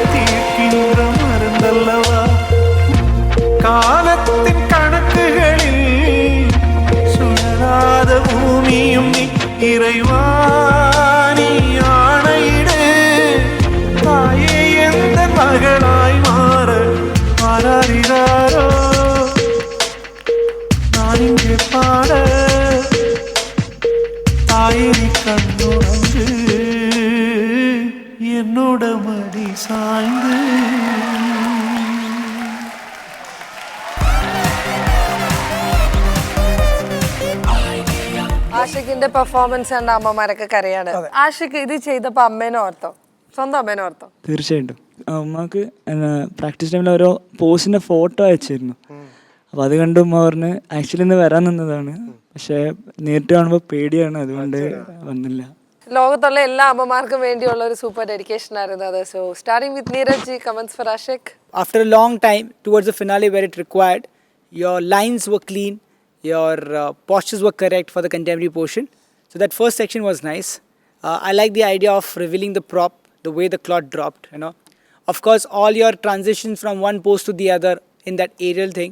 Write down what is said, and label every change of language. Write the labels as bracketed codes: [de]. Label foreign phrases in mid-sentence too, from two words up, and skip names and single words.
[ta] தீர்க்கின்ற மருந்தல்லவா காலத்தின் கணக்குகளில் சுழலாத பூமியும் நீ இறைவா நீ ஆணையிடு தாயே எந்த மகளாய் மாற மாறாரிராரோ நான் இங்கே பாட தாயே நீ கண்ணுறங்கு என்னோட மடி சாய்ந்து [ml] ആഷിഖിന്റെ പെർഫോമൻസ് കണ്ട അമ്മമാരൊക്കെ കരയാണ്. ആഷിഖ് ഇത് ചെയ്തപ്പോ അമ്മേനെ ഓർത്തോ? സ്വന്തം അമ്മേനെ ഓർത്തോ? തീർച്ചയായിട്ടും. അമ്മക്ക് [en] practice time-il [ml] ഓരോ പോസിന്റെ ഫോട്ടോ അയച്ചിരുന്നു. അപ്പോൾ അത് കണ്ട് ഉമ്മ പറഞ്ഞ് ആക്ച്വലി ഇന്ന് വരാൻ നിന്നതാണ്, പക്ഷേ നേരിട്ട് കാണുമ്പോൾ പേടിയാണ്, അതുകൊണ്ട് വന്നില്ല. ലോകത്തുള്ള എല്ലാ അമ്മമാർക്കും വേണ്ടിയുള്ള ഒരു [en] super dedication [ml] ആയിരുന്നു അത്. [en] So starting with Neeraj ji, comments for Ashiq. After a long time, towards the finale where it required, your lines were clean, your postures were correct for the contemporary portion. So that first section was nice. I like the idea of revealing the prop, the way the cloth dropped, you know. Of course, all your transitions from one pose to the other in that aerial thing.